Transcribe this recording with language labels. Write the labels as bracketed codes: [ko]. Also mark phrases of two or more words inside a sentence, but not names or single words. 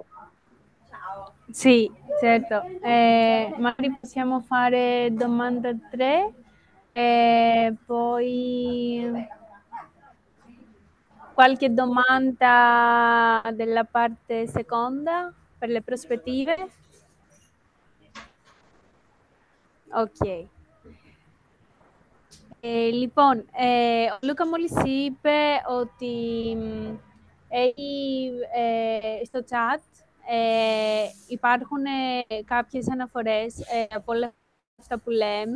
[it] Sì, certo. Magari possiamo fare domanda 3 e poi qualche domanda della parte seconda per le prospettive. Ok. [el] Λοιπόν, ο Λούκα μόλις είπε ότι στο chat υπάρχουν κάποιες αναφορές από όλα αυτά που λέμε.